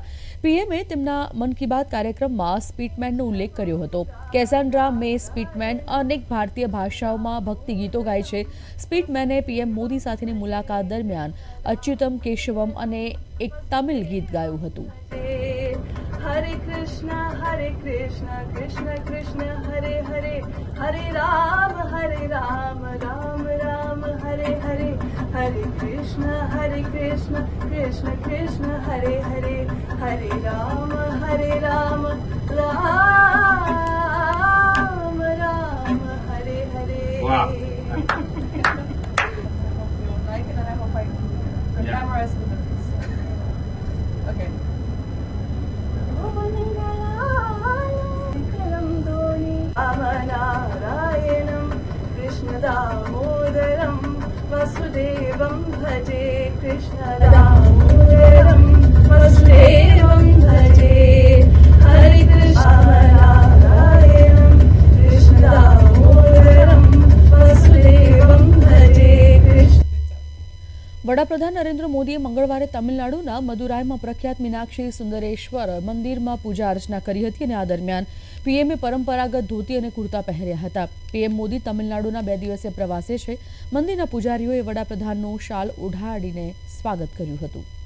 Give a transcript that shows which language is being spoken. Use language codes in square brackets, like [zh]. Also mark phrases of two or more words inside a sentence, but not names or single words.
[gu] પીએમએ તેમના મન કી બાત કાર્યક્રમમાં સ્પીટમેનનો ઉલ્લેખ કર્યો હતો. કેસાન્ડ્રા મે સ્પીટમેન અનેક ભારતીય ભાષાઓમાં ભક્તિ ગીતો ગાય છે. સ્પીટમેને પીએમ મોદી સાથેની મુલાકાત દરમિયાન અચ્યુતમ કેશવમ અને એક તમિલ ગીત ગાયું હતું. [sa] Hare Krishna Krishna Krishna Hare Hare Hare Ram Ram Ram Hare Hare Hare Krishna Krishna Krishna Hare Hare Hare Ram Ram Ram Hare Hare. [en] Wow. I hope you like it, and I hope the camera is with this. Okay. [sa] Narayanam Krishna Damodaram Vasudevam Bhaje Krishna Damodaram Vasudevam Bhaje Hare Krishna Narayanam Krishna Damodaram Vasudevam Bhaje Krishna. [gu] વડાપ્રધાન નરેન્દ્ર મોદીએ મંગળવારે તમિલનાડુના મદુરાઈમાં પ્રખ્યાત મીનાક્ષી સુંદરેશ્વર મંદિરમાં પૂજા અર્ચના કરી હતી અને આ દરમિયાન પીએમએ પરંપરાગત ધોતી અને કુર્તા પહેર્યા હતા. પીએમ મોદી તમિલનાડુના 2 દિવસીય પ્રવાસે છે. મંદિરના પૂજારીઓએ વડાપ્રધાનનું શાલ ઓઢાડીને સ્વાગત કર્યું હતું.